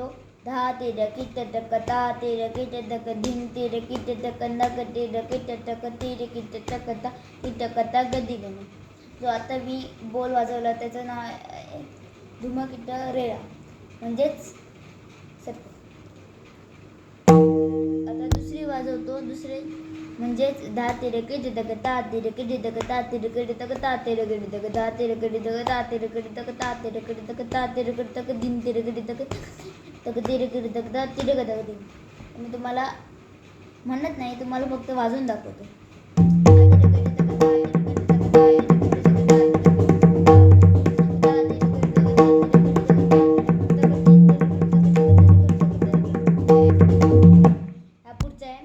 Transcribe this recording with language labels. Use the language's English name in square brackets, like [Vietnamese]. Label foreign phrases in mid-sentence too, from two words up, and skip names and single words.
[Marathi] धा तेर किट टक ता तेर किट टक धीम तेर किट टक नक तेर किट टक तेर किट टक ता किट ता गदी गणी. जो आता मी बोल वाजवला त्याचं नाव आहे धुमकिट रेळा, म्हणजेच आता दुसरी वाजवतो. दुसरे म्हणजेच धा तेर किट टक ता तेर किट टक ता तेर किट टक ता तेर किट टक धा तेर किट टक ता तेर किट टक ता तेर किट टक ता तेर किट टक धीम तेर किट टक टक तेर किट टक ता तेर किट टक धीम. मी तुम्हाला म्हणत नाही, तुम्हाला फक्त वाजवून दाखवतो. हा पुढचा आहे.